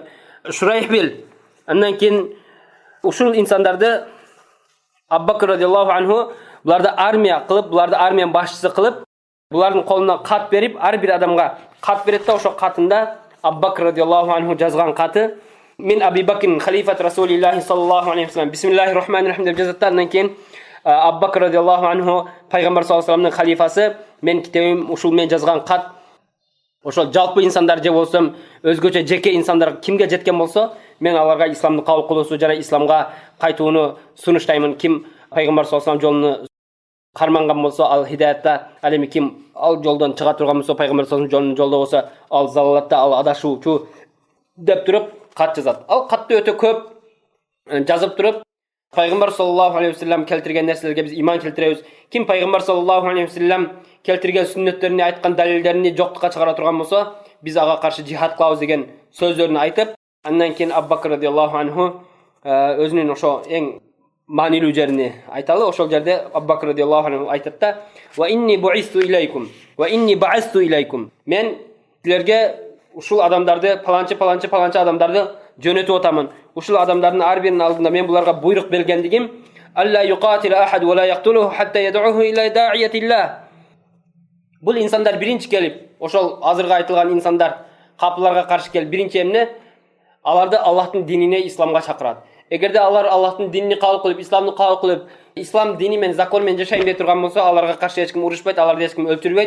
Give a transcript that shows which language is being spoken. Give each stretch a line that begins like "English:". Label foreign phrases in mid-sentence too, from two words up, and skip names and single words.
Kyrgyz: Шурайхбил. Андан кийин ушул инсандарды Абу Бакр
Arabic: رضي الله عنه
Kyrgyz: буларды армия кылып, буларды армиянын башчысы кылып, булардын колуна кат берип, ар бир адамга кат берет да, ошол катында Абу Бакр
Arabic: رضي الله عنه
Kyrgyz: жазган каты
Arabic: من أبي بكر خليفة رسول الله صلى الله عليه وسلم بسم الله الرحمن الرحيم
Kyrgyz: деп жазат. Андан кийин Абу Бакр
Arabic: رضي الله عنه
Kyrgyz: пайгамбар
Arabic: صلى الله عليه وسلم
Kyrgyz: халифасы, мен китебим ушул мен жазган кат ошол жалпы инсандар же болсом өзгөчө жеке инсандар кимге жеткен болсо, мен аларга исламды кабыл кылуусу жана исламга кайтууну сунуштаймын. Ким пайгамбар
Arabic: صلى الله عليه وسلم
Kyrgyz: жолуна карманган болсо, ал хидаятта, ал эми ким ал жолдон чыга турган болсо, пайгамбар
Arabic: صلى الله عليه وسلم
Kyrgyz: жолунда болсо, ал залалатта, ал адашуучу деп туруп кат жазат. Ал катты өтө көп жазып туруп, пайгамбар
Arabic: صلى الله عليه وسلم
Kyrgyz: келтирген нерселерге биз иман келтиребиз. Ким пайгамбар
Arabic: صلى الله عليه وسلم
Kyrgyz: келтирген сүннөттөрүнү, айткан далилдерин жоктукка чыгара турган болсо, биз ага каршы жихад кылабыз деген сөздөрүн айтып, андан кийин Абу Бакр
Arabic: رضي الله عنه
Kyrgyz: өзүнүн ошо эң маанилүү жерини айталы. Ошол жерде Абу Бакр
Arabic: رضي الله عنه
Kyrgyz: айтат да:
Arabic: "وإني بعثت إليكم وإني بعثت إليكم."
Kyrgyz: Мен силерге ушул адамдарды, паланчы адамдарды жөнөтүп атамын. Ушул адамдардын ар биринин алдында мен буларга буйрук бергендигим:
Arabic: "ألا يقاتل أحد ولا يقتله حتى يدعوه إلى داعية الله."
Kyrgyz: Бул инсандар биринчи келип, ошол азыркы айтылган инсандар капыларга каршы келип, биринчи эмне аларды Аллахтын динине, исламга чакырат. Эгерде алар Аллахтын динини кабыл кылып, исламды кабыл кылып, ислам дини менен, закон менен жашайм деп турган болсо, аларга каршы эч ким урушпайт, аларды эч ким өлтүрбөйт.